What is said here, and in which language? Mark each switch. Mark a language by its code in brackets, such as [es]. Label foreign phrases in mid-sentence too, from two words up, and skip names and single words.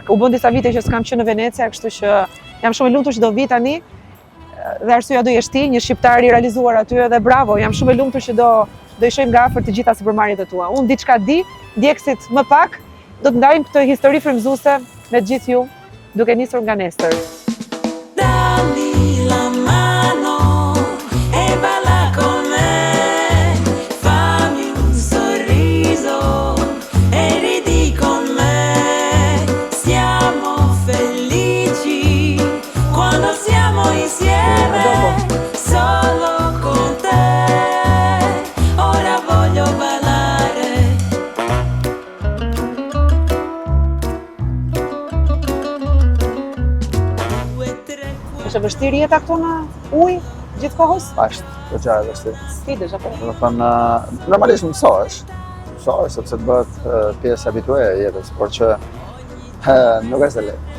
[sq] U bën disa vite që s'kam qenë në Venecia, kështu që jam shumë e lumtur që do vi tani. Dhe arsyeja do jesh ti, një shqiptar i realizuar aty dhe bravo, jam shumë e lumtur që do i shohim nga afër të gjitha sipërmarrjet e tua. Unë diçka di, ndjekësit më pak, do të ndajmë këtë histori frymëzuese me gjithë ju, duke nisur nga nesër. [it] Dammi la mano e balla con me, fammi un sorriso e ridi con me, siamo felici quando siamo insieme, solo con te, ora voglio ballare. [sq] Është e vështirë jeta këtu në ujë gjithkohës? Ashtë, goxha e vështirë. Sfidesh apo? Do të thënë, normalisht mësohesh sepse të bëhet pjesë habitue e jetës, por që nuk është e lehtë.